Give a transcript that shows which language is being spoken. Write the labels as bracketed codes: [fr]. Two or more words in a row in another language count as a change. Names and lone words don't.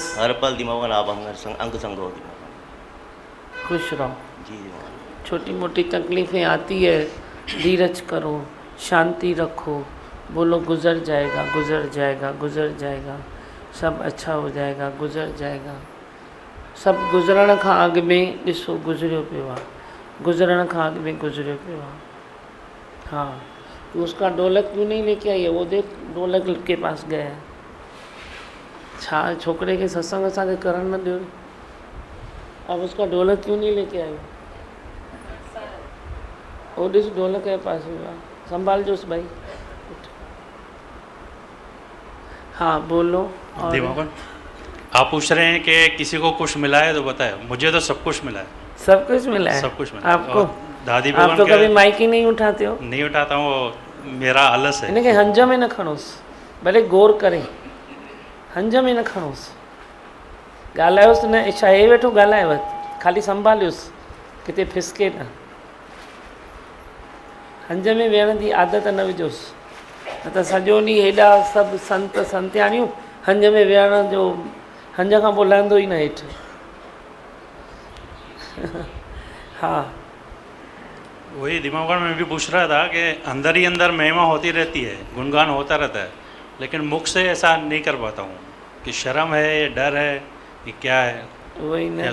[hi] हर पल दी मोहन आप अंग संग हो दी मोहन। खुश रहो। जी दी मोहन। छोटी मोटी तकलीफ़ें आती है, धीरज करो, शांति रखो, बोलो गुजर जाएगा, गुजर जाएगा, गुजर जाएगा, सब अच्छा हो जाएगा, गुजर जाएगा। [sd] सब गुजरण खां अॻु में ॾिसो गुजरियो पियो आहे, गुजरण खां अॻु में गुजरियो पियो आहे। [hi] हाँ तो उसका ढोलक क्यों नहीं लेके आई है? वो देख ढोलक के पास गया है। [sd] छा छोकरे के सत्संग असांखे करण न ॾियो, [hi] अब उसका ढोलक क्यों नहीं लेके आयो? वो ॾिस ढोलक के पास हुआ, संभाल जोस भाई। हाँ बोलो। और दिमागन, आप पूछ रहे हैं कि किसी को कुछ मिला है तो बताए, मुझे तो सब कुछ मिला है। सब कुछ मिला है? सब कुछ मिला है। आपको? और दादी आप भगवान तो के- कभी माइक ही नहीं उठाते हो। नहीं उठाता हूँ, वो मेरा आलस है। [sd] इनके हंज में न खणोस, भले गौर करे, हंज में न खणोस, ॻाल्हायोसि न, छा हे वेठो ॻाल्हायव, खाली संभालियोसि किथे फिसके न। हंज में वेहण जी आदत न विझोसि, न त सॼो ॾींहुं हेॾा सभु संत संत्याणियूं हंज में वेहण जो, हंज खां पोइ लहंदो ई न हेठि। [hi] हाँ वही दिमाग में भी पूछ रहा था कि अंदर ही अंदर महिमा होती रहती है, गुणगान होता रहता है, लेकिन मुख से ऐसा नहीं कर पाता हूँ कि शर्म है, ये डर है, ये क्या है, वही ना,